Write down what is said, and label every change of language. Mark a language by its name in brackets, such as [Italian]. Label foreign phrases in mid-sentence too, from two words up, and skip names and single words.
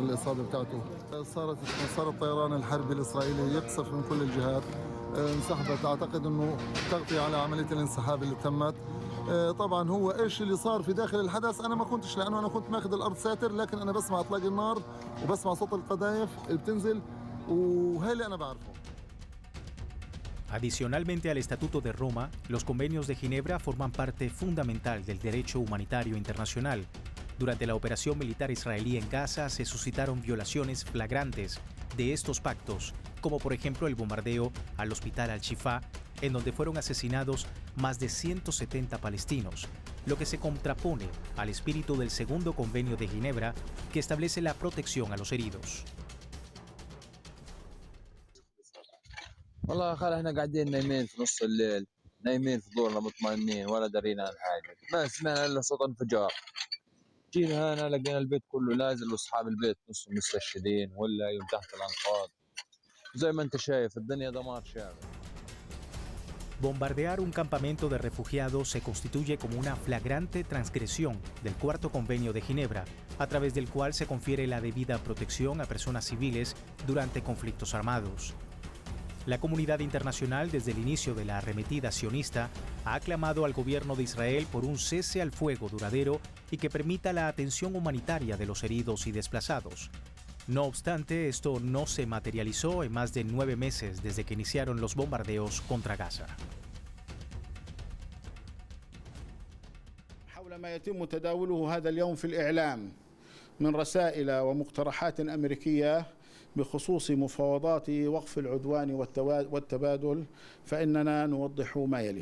[Arabic] الاصابه بتاعته صار الطيران الحربي الاسرائيلي يقصف من كل الجهات انسحبت اعتقد انه تغطيه على عمليه الانسحاب اللي تمت طبعا هو ايش اللي صار في داخل الحدث انا ما كنتش لانه انا كنت ماخذ الارض ساتر لكن انا بسمع اطلاق النار وبسمع صوت القذائف اللي بتنزل وهي اللي انا بعرفه. [Spanish] Adicionalmente al Estatuto de Roma, los convenios de Ginebra forman parte fundamental del derecho humanitario internacional. Durante la operación militar israelí en Gaza se suscitaron violaciones flagrantes de estos pactos, como por ejemplo el bombardeo al hospital Al-Shifa, en donde fueron asesinados más de 170 palestinos, lo que se contrapone al espíritu del segundo convenio de Ginebra, que establece la protección a los heridos. [Arabic] والله خال احنا قاعدين نايمين في نص الليل نايمين في دورنا مطمئنين ولا درينا عن حاجه ما سمعنا الا صوت انفجار جينا هنا لقينا البيت كله نازل واصحاب البيت نصهم مستشهدين ولا يوم تحت الانقاض زي ما انت شايف الدنيا دمار شامل. [Spanish] Bombardear un campamento de refugiados se constituye como una flagrante transgresión del Cuarto Convenio de Ginebra, a través del cual se confiere la debida protección a personas civiles durante conflictos armados. La comunidad internacional, desde el inicio de la arremetida sionista, ha aclamado al gobierno de Israel por un cese al fuego duradero y que permita la atención humanitaria de los heridos y desplazados. No obstante, esto no se materializó en más de 9 meses desde que iniciaron los bombardeos contra Gaza. [Arabic] حول ما يتم تداوله هذا اليوم في الإعلام من رسائل ومقترحات أمريكية بخصوص مفاوضات وقف العدوان والتبادل فإننا نوضح ما يلي.